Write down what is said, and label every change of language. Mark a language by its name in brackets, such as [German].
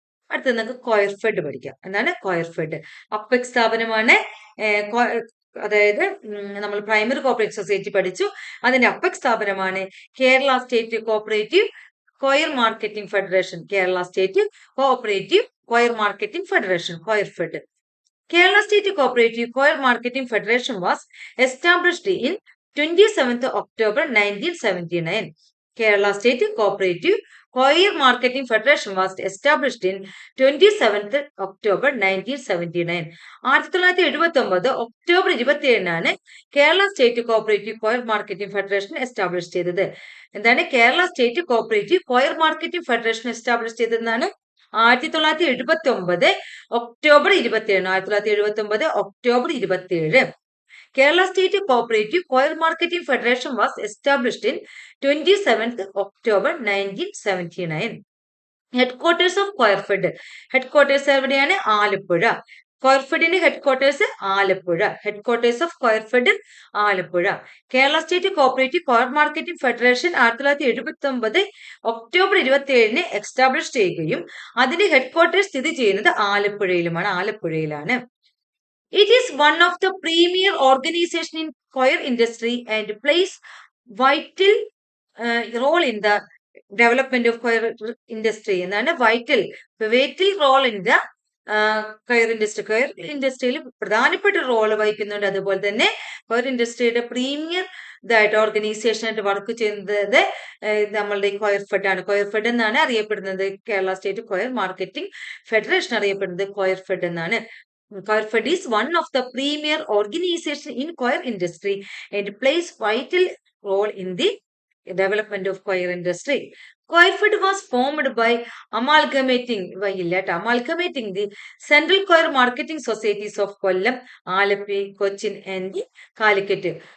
[Malayalam] അടുത്ത നമുക്ക് കൊയർഫെഡ് പഠിക്കാം. എന്താണ് കൊയർഫെഡ്? അപ്പെക്സ് സ്ഥാപനമാണ്. അതായത് നമ്മൾ പ്രൈമറി കോപ്പറേറ്റീവ് സൊസൈറ്റി പഠിച്ചു, അതിന്റെ അപ്പെക്സ് സ്ഥാപനമാണ് Kerala state cooperative coir marketing federation, Kerala state cooperative coir marketing federation, Coirfed. [English] Kerala State Cooperative Coir Marketing Federation was established in 27th October 1979. Kerala State Cooperative Coir Marketing Federation was established in 27th October 1979. [Malayalam] 1979 October 27 Kerala state cooperative coir marketing federation establish ചെയ്തത്. എന്താണ് Kerala state cooperative coir marketing federation establish ചെയ്തതെന്നാണ് 1979 October 27. 1979 October 27. [English] Kerala State Cooperative Coir Marketing Federation was established in 27th October 1979. Headquarters of Coirfed. [Malayalam] Headquarters എവിടെയാണ്? Alappuzha. കോയർഫെഡിന്റെ headquarters Alappuzha. [English] headquarters of Coirfed [Malayalam] Alappuzha. Kerala state cooperative coir marketing federation 1979 October 27 establish ചെയ്യുകയും അതിന്റെ headquarters സ്ഥിതി ചെയ്യുന്നത് ആലപ്പുഴയിലുമാണ്. ആലപ്പുഴയിലാണ്. [English] It is one of the premier organization in coir industry and plays vital role in the development of coir industry. [Malayalam] എന്നാണ് [English] vital role in the coir industry. [Malayalam] കയർ ഇൻഡസ്ട്രിയിൽ പ്രധാനപ്പെട്ട role വഹിക്കുന്നുണ്ട്. അതുപോലെ തന്നെ കയർ ഇൻഡസ്ട്രിയുടെ പ്രീമിയർ ഇതായിട്ട് ഓർഗനൈസേഷൻ ആയിട്ട് വർക്ക് ചെയ്യുന്നത് നമ്മളുടെ കോയർഫെഡ് ആണ്. കോയർഫെഡ് എന്നാണ് അറിയപ്പെടുന്നത്. Kerala state coir marketing federation അറിയപ്പെടുന്നത് കോയർഫെഡ് എന്നാണ്. [English] Coirfed is one of the premier organization in coir industry and plays vital role in the development of coir industry. Coirfed was formed by amalgamating the Central Coir Marketing Societies of Kollam, Alappuzha, Cochin and Calicut.